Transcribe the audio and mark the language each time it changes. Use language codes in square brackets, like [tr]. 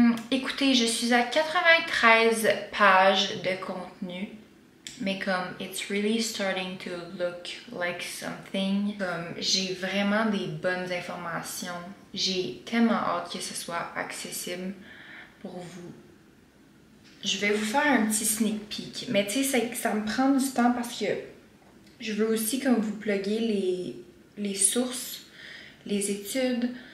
[fr] Écoutez, je suis à 93 pages de contenu. Mais comme, [en] it's really starting to look like something. [fr] Comme, j'ai vraiment des bonnes informations. J'ai tellement hâte que ce soit accessible pour vous. Je vais vous faire un petit sneak peek. Mais tu sais, ça me prend du temps parce que je veux aussi comme vous plugger les sources, les études.